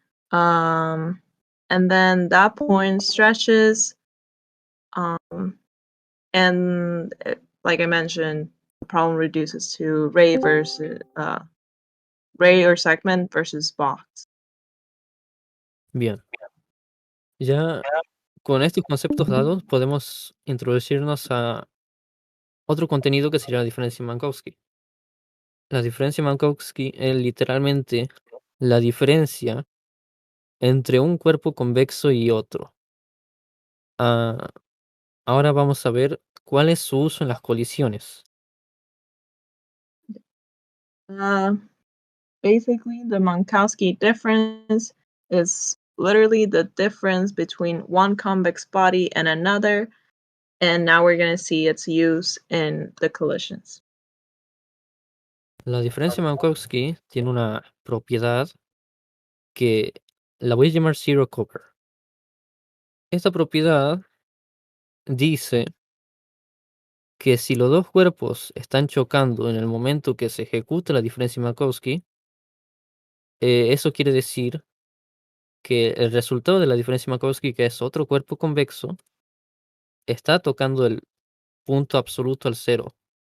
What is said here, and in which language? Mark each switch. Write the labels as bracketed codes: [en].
[en] And then that point stretches, and like I mentioned, the problem reduces to ray or segment versus box. [es] bien. Ya con estos conceptos dados podemos introducirnos a otro contenido que sería la diferencia Minkowski. La diferencia Minkowski es literalmente la diferencia entre un cuerpo convexo y otro. Ah, ahora vamos a ver cuál es su uso en las colisiones. [en] Uh, Basically, the Minkowski difference is literally the difference between one convex body and another, and now we're going to see its use in the collisions. [es] La diferencia Minkowski tiene una propiedad que la voy a llamar zero cover. Esta propiedad dice que si los dos cuerpos están chocando en el momento que se ejecuta la diferencia Minkowski, eso quiere decir que el resultado de la diferencia Minkowski, que es otro cuerpo convexo, está tocando el punto absoluto al cero.